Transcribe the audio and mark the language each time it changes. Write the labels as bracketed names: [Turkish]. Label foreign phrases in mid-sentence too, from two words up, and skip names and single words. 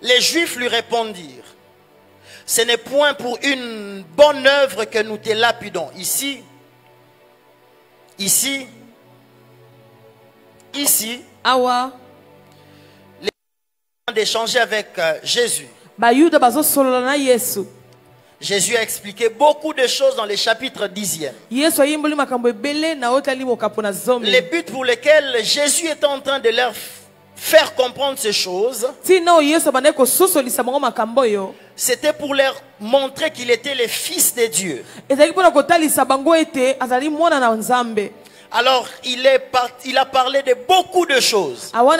[French] Les Juifs lui répondirent, ce n'est point pour une bonne œuvre que nous te lapidons. Ici, [Lingala] Awa. [French] d'échanger avec Jésus. [Lingala] Bayuda bazosolola na Yesu. [French] Jésus a expliqué beaucoup de choses dans les chapitres 10e. [Lingala] Yesu ayimboli makambo ebele na otali mokapo na zomi. [French] Les buts pour lesquels Jésus est en train de leur faire comprendre ces choses, c'était pour leur montrer qu'il était le Fils de Dieu. Alors il a parlé de beaucoup de choses.